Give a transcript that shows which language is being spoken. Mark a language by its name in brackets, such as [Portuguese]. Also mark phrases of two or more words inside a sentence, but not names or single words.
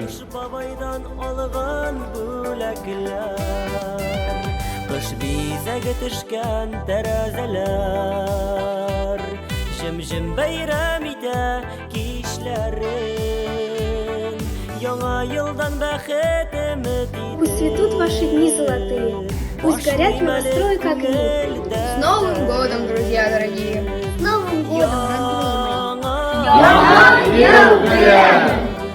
[Tatar] Бабайдан алган бүләкләр Кыш бизәге төшкән тәрәзәләр Җем-җем бәйрәм итә кичләрен Яңа елдан бәхет өмет итеп [Russian] Пусть цветут ваши дни золотые, пусть горят новострои как огни. С Новым годом, друзья дорогие! С Новым годом, родные мои!